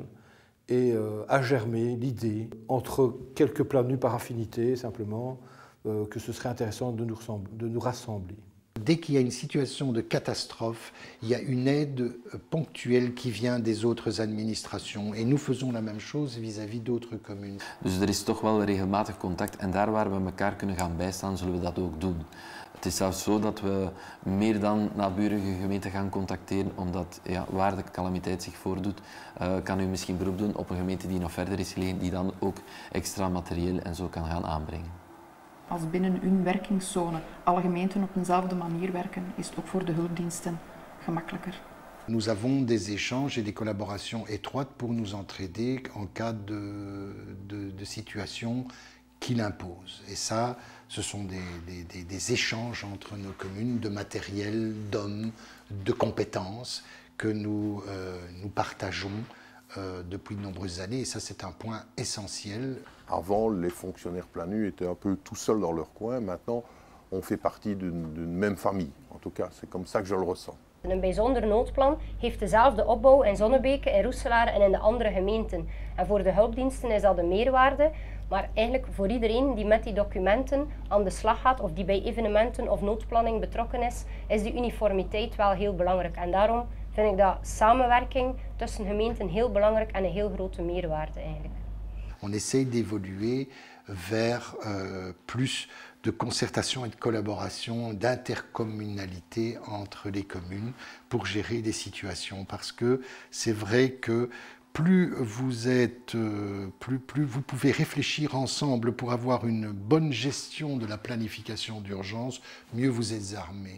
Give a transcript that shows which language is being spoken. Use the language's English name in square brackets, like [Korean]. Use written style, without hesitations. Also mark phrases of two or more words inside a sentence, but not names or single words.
[French] Et a germé l'idée, entre quelques plats nus par affinité simplement, que ce serait intéressant de nous rassembler. Dès qu'il y a une situation de catastrophe, il y a une aide ponctuelle qui vient des autres administrations. Et nous faisons la même chose vis-à-vis d'autres communes. [Dutch] Dus er is toch wel regelmatig contact en daar waar we elkaar kunnen gaan bijstaan, zullen we dat ook doen. Het is zelfs zo dat we meer dan naburige gemeenten gaan contacteren, omdat ja, waar de calamiteit zich voordoet, kan u misschien beroep doen op een gemeente die nog verder is gelegen, die dan ook extra materieel en zo kan gaan aanbrengen. Als binnen hun werkingszone alle gemeenten op dezelfde manier werken, is het ook voor de hulpdiensten gemakkelijker. [French] Nous avons des échanges et des collaborations étroites pour nous entraider en cas de situation qui l'impose. Et ça, ce sont des échanges entre nos communes de matériel, d'hommes, de compétences que nous partageons depuis de nombreuses années. Et ça, c'est un point essentiel. Avant, les fonctionnaires plats nus étaient un peu tout seuls dans leur coin. Maintenant, on fait partie d'une même famille. En tout cas, c'est comme ça que je le ressens. [Dutch] Een bijzonder noodplan heeft dezelfde opbouw in Zonnebeke, in Roeselaar en in de andere gemeenten. En voor de hulpdiensten is dat een meerwaarde. Maar eigenlijk voor iedereen die met die documenten aan de slag gaat of die bij evenementen of noodplanning betrokken is die uniformiteit wel heel belangrijk. En daarom vind ik dat samenwerking tussen gemeenten heel belangrijk en een heel grote meerwaarde eigenlijk. [French] On essaie d'évoluer vers plus de concertation et de collaboration, d'intercommunalité entre les communes pour gérer des situations. Parce que c'est vrai que plus vous pouvez réfléchir ensemble pour avoir une bonne gestion de la planification d'urgence, mieux vous êtes armés.